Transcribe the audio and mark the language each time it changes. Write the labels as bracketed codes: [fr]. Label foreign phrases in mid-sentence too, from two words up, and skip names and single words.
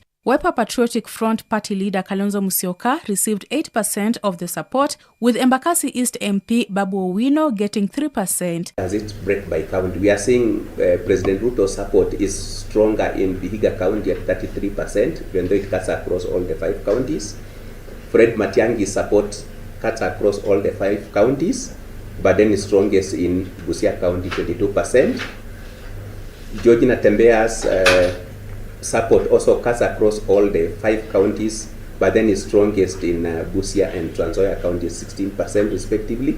[en] Wiper Patriotic Front Party leader Kalonzo Musyoka received 8% of the support, with Embakasi East MP Babu Owino getting 3%. As it break by county, we are seeing President Ruto's support is stronger in Vihiga County at 33%, even though it cuts across all the 5 counties. Fred Matiang'i's support cuts across all the 5 counties, but then is strongest in Busia County, 22%. George Natembeya's support also cuts across all the 5 counties, but then is strongest in Busia and Trans Nzoia counties, 16% respectively.